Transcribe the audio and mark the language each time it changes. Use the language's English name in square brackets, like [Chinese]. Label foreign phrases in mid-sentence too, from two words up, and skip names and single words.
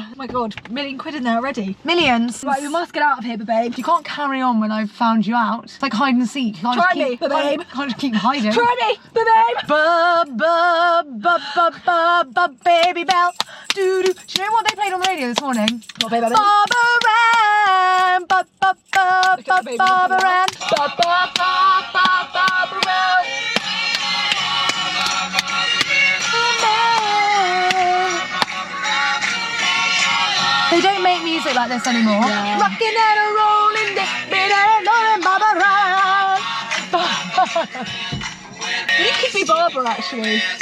[English] Oh my God, £1,000,000 in there already. Millions. Right, we must get out of here, babe. You can't carry on when I've found you out. It's like hide and seek. You can't Try just me, keep, babe. Can't just keep hiding. Try me, babe. Ba ba ba ba ba ba baby bell. Doo doo. Do you know what they played on the radio this morning? What, babe, babe? Barbaran. Ba ba ba Look ba at the baby Barbaran. Ba ba ba ba Barbaran. They don't make music like this anymore. Yeah. Rocking and a rolling, You could be Barbara, actually.